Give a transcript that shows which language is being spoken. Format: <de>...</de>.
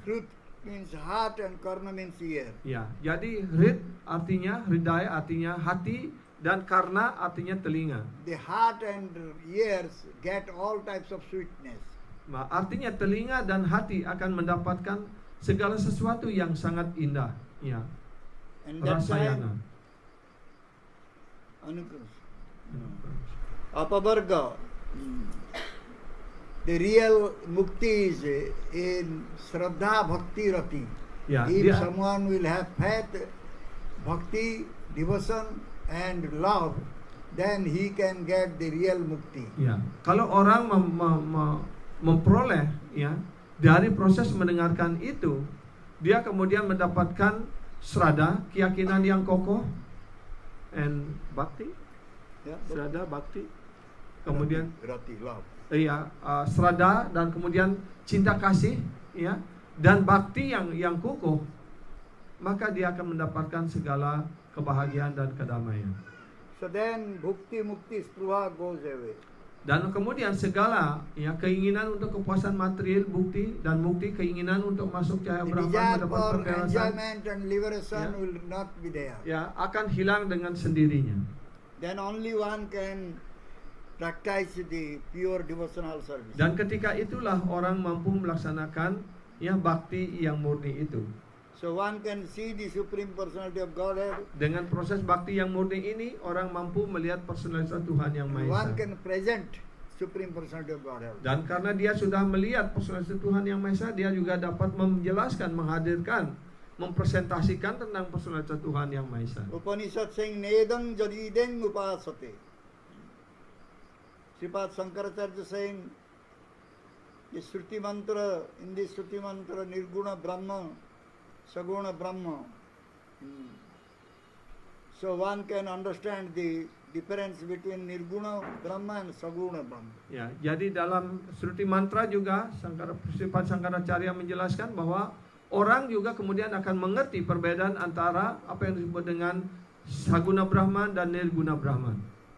<en>Hrit means heart and karna means ear.</en> <id>Ya, jadi Hrit artinya hridaya, artinya hati, dan karna artinya telinga.</id> <en>The heart and ears get all types of sweetness.</en> <id>Nah, artinya telinga dan hati akan mendapatkan segala sesuatu yang sangat indah. Ya,</id> <en>And that</en> <sa>Rasayana.</sa> <en>time, Anukrus. Apavarga. The real mukti is in Shraddha Bhakti Rati.</en> <id>Ya,</id> <en>If</en> <id>dia</id> <en>someone will have faith, bhakti, devotion and love, then he can get the real mukti.</en> <id>ya, kalau orang memperoleh ya dari proses mendengarkan itu, dia kemudian mendapatkan srada, keyakinan yang kokoh, and bhakti,</id> <en>Yeah?</en> <id>srada, bhakti, kemudian</id> <en>Rati, love.</en> <id>serada, dan kemudian cinta kasih, ya, dan bakti yang kukuh, maka dia akan mendapatkan segala kebahagiaan dan kedamaian.</id> <en>So then bhukti mukti spruha goes away.</en> <id>Dan kemudian segala keinginan untuk kepuasan material, bukti dan mukti, keinginan untuk masuk cahaya</id> <en>The</en> <id>Brahman,</id> <en>desire</en> <id>mendapat</id> <en>for</en> <id>pembebasan,</id> <en>enjoyment and liberation Yeah. will not be there.</en> <id>akan hilang dengan sendirinya.</id> <en>Then only one can practice the pure devotional service.</en> <id>Dan ketika itulah orang mampu melaksanakan bakti yang murni itu.</id> <en>So one can see the Supreme Personality of Godhead.</en> <id>Dengan proses bakti yang murni ini, orang mampu melihat personalitas Tuhan yang Maha</id> <en>One</en> <id>Esa.</id> <en>can present Supreme Personality of Godhead.</en> <id>Dan karena dia sudah melihat personalitas Tuhan yang Maha Esa, dia juga dapat menjelaskan, menghadirkan, mempresentasikan tentang personalitas Tuhan yang Maha Esa.</id> <en>Upanishad saying nedang jadideng upasate. Sripad Shankaracharya saying the Shruti mantra, in the Shruti mantra Nirguna Brahma, Saguna Brahma. So one can understand the difference between Nirguna Brahma and Saguna Brahma.</en> <id>Ya, jadi dalam Shruti mantra juga Sripad Shankaracharya menjelaskan bahwa orang juga kemudian akan mengerti perbedaan antara apa yang disebut dengan Saguna Brahman dan Nirguna Brahman.</id>